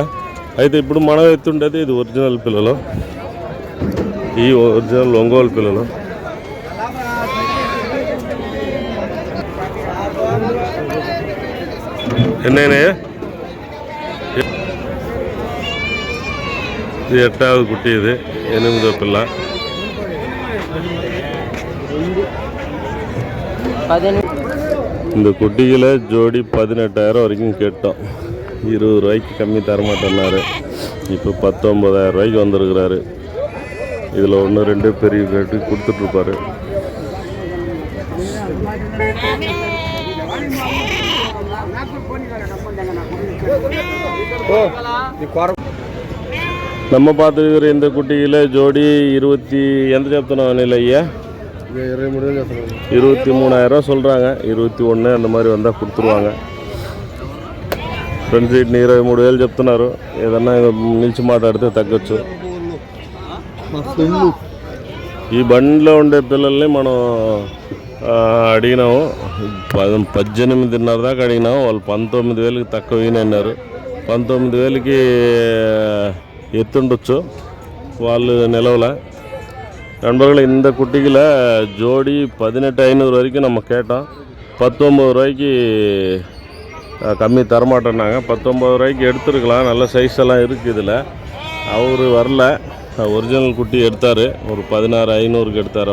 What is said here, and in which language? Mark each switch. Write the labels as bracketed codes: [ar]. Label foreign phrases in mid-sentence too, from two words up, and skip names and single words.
[te] అయితే ఇప్పుడు మనం ఎత్తుండేది ఇది ఒరిజినల్ పిల్లలు. ఈ ఒరిజినల్ ఒంగోలు పిల్లలు. ఎన్నైనాయా? [ta] ఇది 8வது குட்டி. [te] இது 8వ పిల్ల. [ta] இந்த குட்டிகளை ஜோடி 18,000 வரைக்கும் கேட்டோம். 20 ரூபாய்க்கு கம்மி தரமாட்டேன்னாரு. இப்போ 19,000 ரூபாய்க்கு வந்திருக்கிறாரு. இதில் 1-2 பெரிய கேட்டு கொடுத்துட்ருப்பாரு. நம்ம பார்த்துருக்கிற இந்த குட்டியில் ஜோடி 20 [te] ఎంత చెప్తున్నావు అనిల్ అయ్యా? [ta] 23,000 சொல்கிறாங்க. 21 அந்த மாதிரி வந்தால் கொடுத்துருவாங்க. [te] ఫ్రెండ్స్, వీటిని 23,000 చెప్తున్నారు. ఏదన్నా నిలిచి మాట్లాడితే తగ్గచ్చు. ఈ బండిలో ఉండే పిల్లల్ని మనం అడిగినాము. 18,500 దాకా అడిగినాము. వాళ్ళు 19,000కి తక్కువ అన్నారు. 19,000కి ఎత్తుండొచ్చు. వాళ్ళు నిలవల. [ta] நண்பர்கள், இந்த குட்டிகளை ஜோடி 18,500 வரைக்கும் நம்ம கேட்டோம். 19 ரூபாய்க்கு கம்மி தரமாட்டேன்னாங்க. 19 ரூபாய்க்கு எடுத்துருக்கலாம். நல்ல சைஸ் எல்லாம் இருக்குது இதில். அவர் வரல. ஒரிஜினல் குட்டி எடுத்தார். ஒரு 16,500க்கு எடுத்தார்.